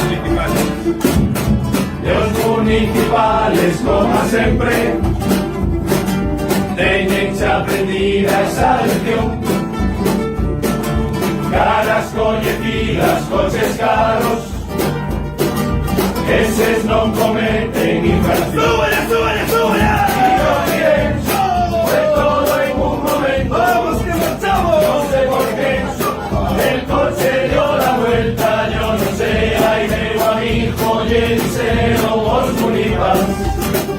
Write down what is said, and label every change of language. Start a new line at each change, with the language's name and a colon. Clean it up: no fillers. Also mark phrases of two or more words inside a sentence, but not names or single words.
Galician: E os municipales, como sempre, teñen xa aprendida esa lección. Caras coñecidas, coches caros, eses non cometen infracción.
Spanish: ¡Súbele, súbele, súbele! Y yo diré, fue todo en un momento, ¡Vamos, que marchamos! no sé por qué, el coche dio la vuelta, yo no sé, ahí veo a mi hijo y el cero os univas.